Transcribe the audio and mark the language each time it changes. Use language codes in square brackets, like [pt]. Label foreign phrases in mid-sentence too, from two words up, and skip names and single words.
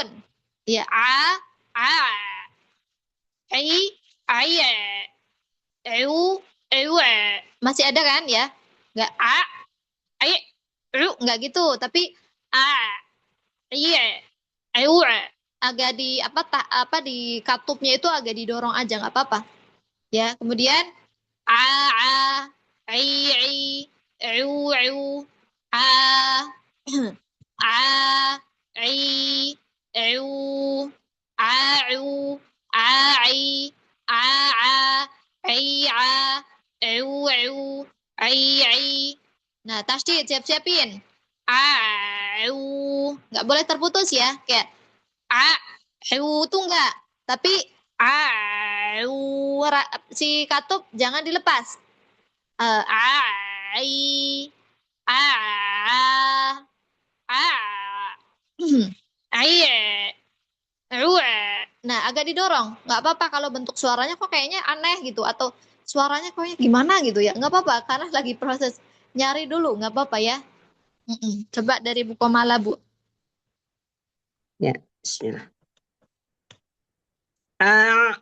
[id] Ya, ai, eu, masih ada kan ya? Nggak ai, nggak gitu, tapi iya, eu, agak di katupnya itu agak didorong aja nggak apa-apa. Ya, kemudian a a ai ai eu eu a a ai eu a eu a ai a a ai a eu eu ai ai. Nah, tasdid siap-siapin. A eu, nggak boleh terputus ya, kayak a eu tuh nggak, tapi a eu si katup jangan dilepas. Ai a a ai nah agak didorong, nggak apa-apa kalau bentuk suaranya kok kayaknya aneh gitu, atau suaranya kayaknya gimana gitu ya, nggak apa-apa karena lagi proses nyari dulu, nggak apa-apa ya. Coba dari buku Mala, Bu. Ya, bismillah. A,